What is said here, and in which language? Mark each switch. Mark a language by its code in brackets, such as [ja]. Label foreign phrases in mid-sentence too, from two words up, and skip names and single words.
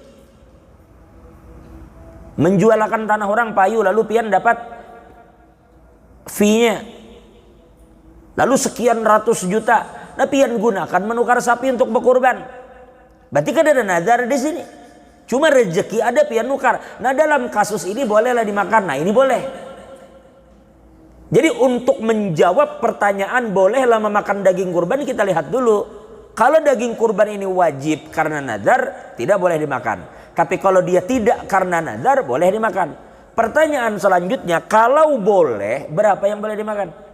[bjn] Menjualkan tanah orang payu lalu pian dapat fee-nya. Lalu sekian ratus juta. Nah pian gunakan menukar sapi untuk berkurban. Berarti kan ada nazar di sini. Cuma rezeki ada pian nukar. [id] Nah dalam kasus ini bolehlah dimakan. Nah ini boleh. Jadi untuk menjawab pertanyaan bolehlah memakan daging kurban, kita lihat dulu. Kalau daging kurban ini wajib karena nazar, tidak boleh dimakan. Tapi kalau dia tidak karena nazar, boleh dimakan. Pertanyaan selanjutnya, kalau boleh, berapa yang boleh dimakan?